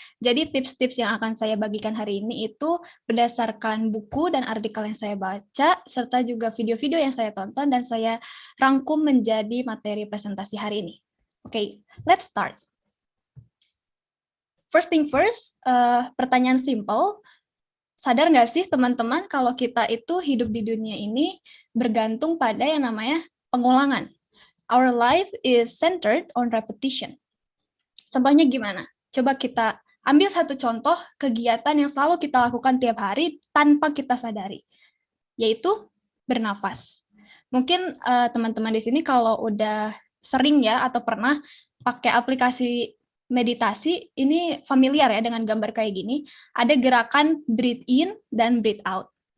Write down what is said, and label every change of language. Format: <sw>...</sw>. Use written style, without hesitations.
<id>Jadi tips-tips yang akan saya bagikan hari ini itu berdasarkan buku dan artikel yang saya baca, serta juga video-video yang saya tonton dan saya rangkum menjadi materi presentasi hari ini.</id> <en>Oke, let's start. First thing first,</en> <id>pertanyaan simple. Sadar nggak sih teman-teman kalau kita itu hidup di dunia ini bergantung pada yang namanya pengulangan.</id> <en>Our life is centered on repetition.</en> <id>Contohnya gimana? Coba kita ambil satu contoh kegiatan yang selalu kita lakukan tiap hari tanpa kita sadari, yaitu bernafas. Mungkin teman-teman di sini kalau udah sering ya atau pernah pakai aplikasi meditasi, ini familiar ya dengan gambar kayak gini, ada gerakan</id> <en>breathe in</en> <id>dan</id> <en>breathe out.</en>